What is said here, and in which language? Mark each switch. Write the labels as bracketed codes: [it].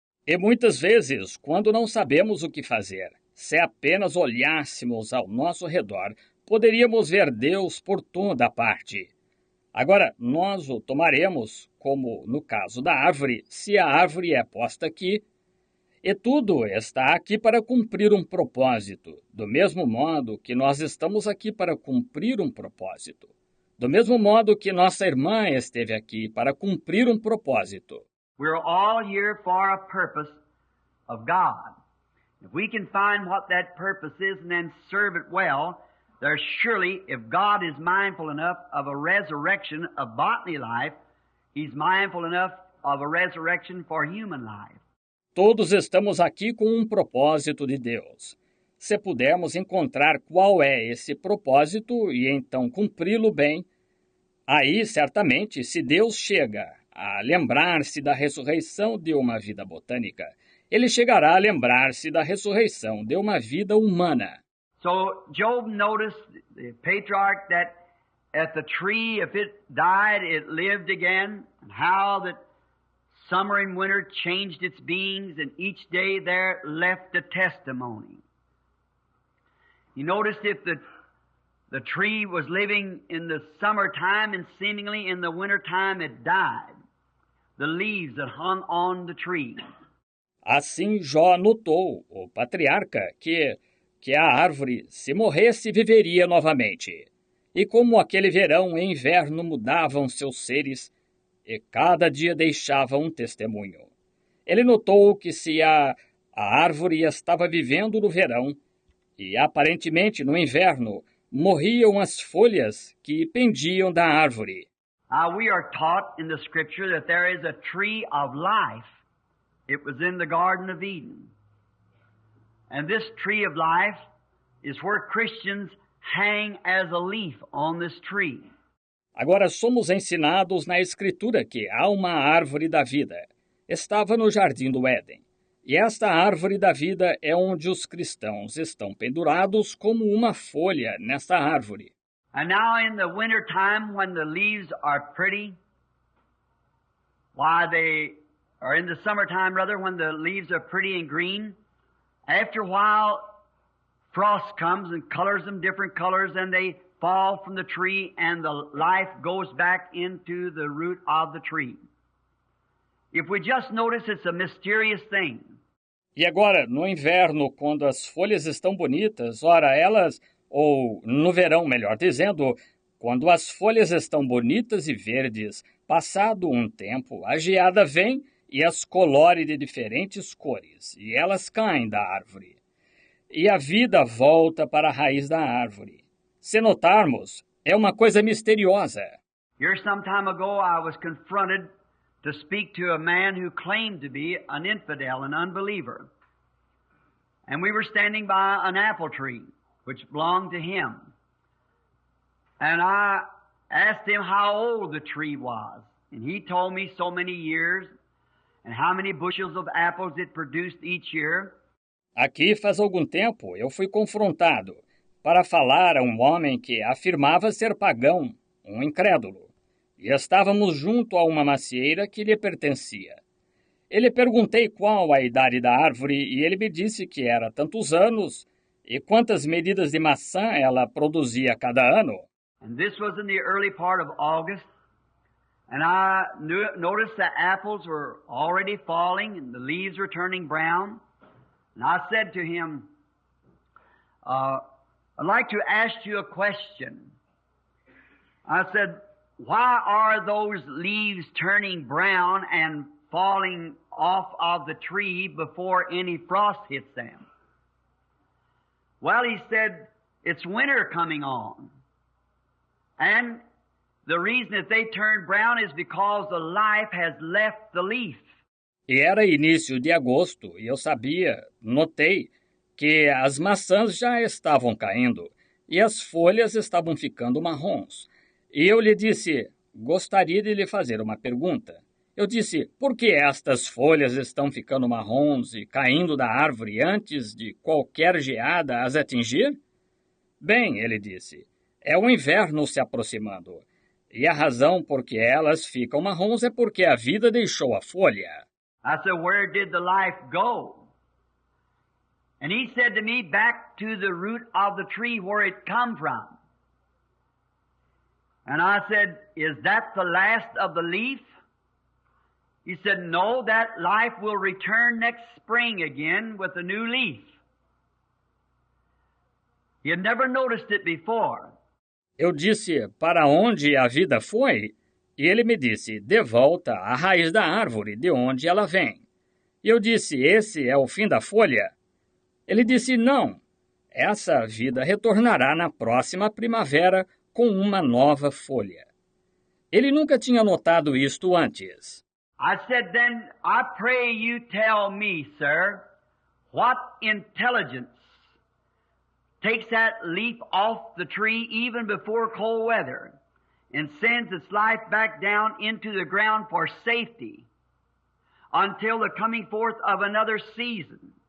[pt] E muitas vezes, quando não sabemos o que fazer, se apenas olhássemos ao nosso redor, poderíamos ver Deus por toda parte. Agora, nós o tomaremos, como no caso da árvore, se a árvore é posta aqui. E tudo está aqui para cumprir um propósito, do mesmo modo que nós estamos aqui para cumprir um propósito. Do mesmo modo que nossa irmã esteve aqui para cumprir um propósito. [en] We're all here for a purpose of God. If we can find what that purpose is and then serve it well, there's surely, if God is mindful enough of a resurrection of bodily life, He's mindful enough of a resurrection for human life. [pt] Todos estamos aqui com um propósito de Deus. Se pudermos encontrar qual é esse propósito e então cumpri-lo bem, aí certamente, se Deus chega a lembrar-se da ressurreição de uma vida botânica, Ele chegará a lembrar-se da ressurreição de uma vida humana. [en] So Job noticed, the patriarch, that at the tree, if it died, it lived again, and how that summer and winter changed its beings, and each day there left a testimony. He noticed if the tree was living in the summertime and seemingly in the wintertime it died, the leaves that hung on the tree. [pt] Assim Jó notou, o patriarca, que a árvore, se morresse, viveria novamente. E como aquele verão e inverno mudavam seus seres, e cada dia deixava um testemunho. Ele notou que se a árvore estava vivendo no verão, e aparentemente no inverno, morriam as folhas que pendiam da árvore. [en] We are taught in the Scripture that there is a tree of life. It was in the Garden of Eden. And this tree of life is where Christians hang as a leaf on this tree. [pt] Agora somos ensinados na Escritura que há uma árvore da vida. Estava no Jardim do Éden. E esta árvore da vida é onde os cristãos estão pendurados como uma folha nesta árvore. [en] And now in the winter time when the leaves are pretty, or in the summertime rather, when the leaves are pretty and green, after a while frost comes and colors them different colors and they fall from the tree and the life goes back into the root of the tree. If we just notice, it's a mysterious thing. [pt] E agora, no inverno, quando as folhas estão bonitas, ora, elas, ou no verão, melhor dizendo, quando as folhas estão bonitas e verdes, passado um tempo, a geada vem e as colore de diferentes cores, e elas caem da árvore. E a vida volta para a raiz da árvore. Se notarmos, é uma coisa misteriosa. [en] Here some time ago I was confronted to speak to a man who claimed to be an infidel, an unbeliever. And we were standing by an apple tree, which belonged to him. And I asked him how old the tree was. And he told me so many years and how many bushels of apples it produced each year. [pt] Aqui faz algum tempo eu fui confrontado para falar a um homem que afirmava ser pagão, um incrédulo. E estávamos junto a uma macieira que lhe pertencia. Ele perguntei qual a idade da árvore e ele me disse que era tantos anos e quantas medidas de maçã ela produzia cada ano. [en] And this was in the early part of August, and I noticed the apples were already falling and the leaves were turning brown. And I said to him, I'd like to ask you a question. I said, why are those leaves turning brown and falling off of the tree before any frost hits them? Well, he said, it's winter coming on. And the reason that they turn brown is because the life has left the leaf. [pt] E era início de agosto e eu notei que as maçãs já estavam caindo e as folhas estavam ficando marrons. E eu lhe disse, gostaria de lhe fazer uma pergunta. Eu disse, por que estas folhas estão ficando marrons e caindo da árvore antes de qualquer geada as atingir? Bem, ele disse, é o inverno se aproximando. E a razão por que elas ficam marrons é porque a vida deixou a folha. [en] I said, where did the life go? And he said to me, back to the root of the tree where it come from. And I said, is that the last of the leaf? He said, no, that life will return next spring again with a new leaf. He had never noticed it before. [pt] Eu disse, para onde a vida foi? E ele me disse, de volta à raiz da árvore, de onde ela vem. E eu disse, esse é o fim da folha? Ele disse, não, essa vida retornará na próxima primavera com uma nova folha. Ele nunca tinha notado isto antes. [en] I said, then I pray you tell me, sir, what intelligence takes that leaf off the tree even before cold weather and sends its life back down into the ground for safety until the coming forth of another season.